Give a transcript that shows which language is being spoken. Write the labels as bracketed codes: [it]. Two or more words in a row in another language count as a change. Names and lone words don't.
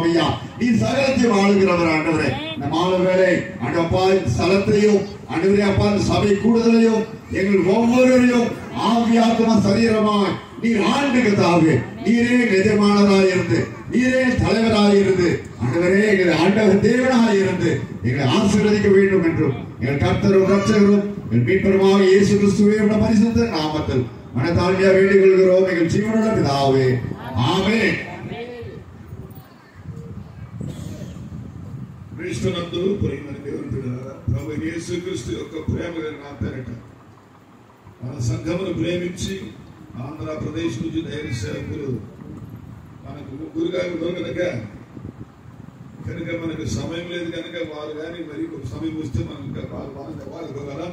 [ta] ஐயா, நீ சகலத்தையும் ஆளுகிறவர் ஆண்டவரே. இந்த மாலை வேளை ஆண்டப்பா ஸ்தலத்தையும் ஆண்டவரே அப்பா சபை கூடுதலையும் எங்கள் ஒவ்வொருவரையும் ஆவியாத்மா சரீரமாய் நீர் ஆண்டு கர்த்தாவே, நீரே எஜமானராயிருந்து, நீரே தலைவராயிருந்து, ஆண்டவரே எங்கள் ஆண்டவர் தேவனாயிருந்து எங்களை ஆசீர்வதிக்க வேண்டும் என்றும் எங்கள் கர்த்தரும் ரட்சகரும் எங்கள் மீட்பருமாக இயேசு கிறிஸ்துவின் பரிசுத்த நாமத்தில் மனதாழ்மையா வேண்டிக் கொள்கிறோம் எங்கள் ஜீவனுள்ள பிதாவே, [te] ఆమేన్. క్రీస్తునందు ప్రియమైన దేవుని బిడ్డలారా, ప్రభువైన యేసుక్రీస్తు యొక్క ప్రేమ నా పేరిట మన సంఘమును ప్రేమించి ఆంధ్రప్రదేశ్ నుంచి ధైర్య సేవకులు మనకు ముగ్గురుగా కనుక మనకు సమయం లేదు కనుక వారు కానీ మరి సమయం వస్తే మనం ఇంకా వాళ్ళగలం.